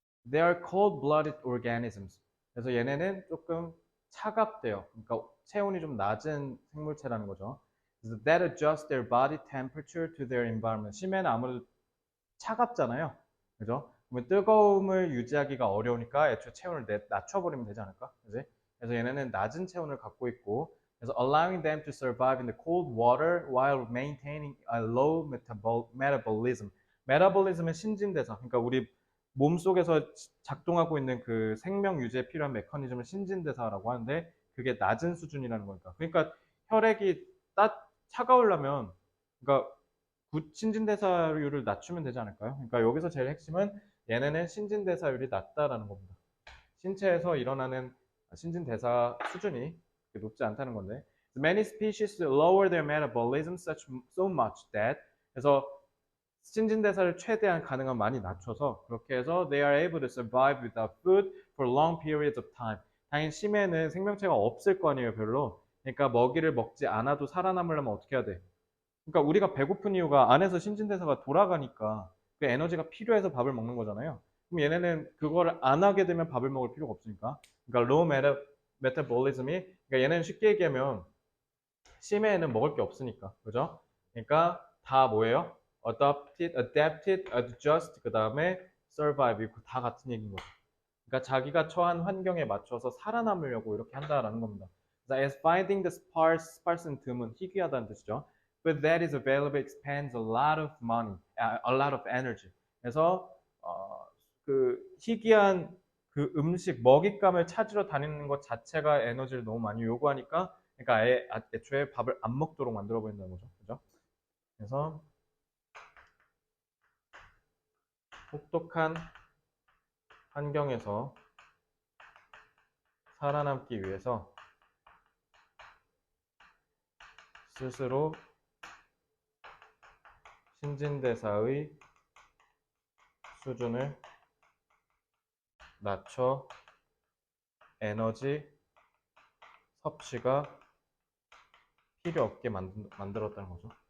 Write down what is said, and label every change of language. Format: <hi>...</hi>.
<en>They are cold-blooded organisms.</en> <ko>그래서 얘네는 조금 차갑대요. 그러니까 체온이 좀 낮은 생물체라는 거죠. 그래서</ko> <en>that adjust their body temperature to their environment.</en> <ko>심해는 아무래도 차갑잖아요. 그죠? 그러면 뜨거움을 유지하기가 어려우니까 애초에 체온을 낮춰버리면 되지 않을까? 그지? 그래서 얘네는 낮은 체온을 갖고 있고, 그래서</ko> <en>allowing them to survive in the cold water while maintaining a low metabolism.</en> <ko>metabolism은 신진대사. 그러니까 우리 몸속에서 작동하고 있는 그 생명 유지에 필요한 메커니즘을 신진대사라고 하는데 그게 낮은 수준이라는 거니까. 그러니까 혈액이 차가우려면 그러니까 신진대사율을 낮추면 되지 않을까요? 그러니까 여기서 제일 핵심은 얘네는 신진대사율이 낮다라는 겁니다. 신체에서 일어나는 신진대사 수준이 높지 않다는 건데</ko> <en>Many species lower their metabolism so much that 그래서</en> <ko>신진대사를 최대한 가능한 많이 낮춰서 그렇게 해서</ko> <en>they are able to survive without food for long periods of time.</en> <ko>당연히 심해는 생명체가 없을 거 아니에요, 별로. 그러니까 먹이를 먹지 않아도 살아남으려면 어떻게 해야 돼? 그러니까 우리가 배고픈 이유가 안에서 신진대사가 돌아가니까 그 에너지가 필요해서 밥을 먹는 거잖아요. 그럼 얘네는 그거를 안 하게 되면 밥을 먹을 필요가 없으니까. 그러니까 low metabolism이 그러니까 얘네는 쉽게 얘기하면 심해에는 먹을 게 없으니까. 그죠? 그러니까 다 뭐예요?</ko> <en>adapted, adjust,</en> <ko>그 다음에</ko> <en>survive.</en> <ko>이거 다 같은 얘기인 거죠. 그러니까 자기가 처한 환경에 맞춰서 살아남으려고 이렇게 한다라는 겁니다.</ko> <en>As finding the sparse는</en> <ko>드문, 희귀하다는 뜻이죠.</ko> <en>But that is available expands a lot of money, a lot of energy.</en> <ko>그래서 그 희귀한 그 음식, 먹잇감을 찾으러 다니는 것 자체가 에너지를 너무 많이 요구하니까, 그러니까 애초에 밥을 안 먹도록 만들어 버린다는 거죠. 그죠? 그래서 혹독한 환경에서 살아남기 위해서 스스로 신진대사의 수준을 낮춰 에너지 섭취가 필요 없게 만들었다는 거죠.</ko>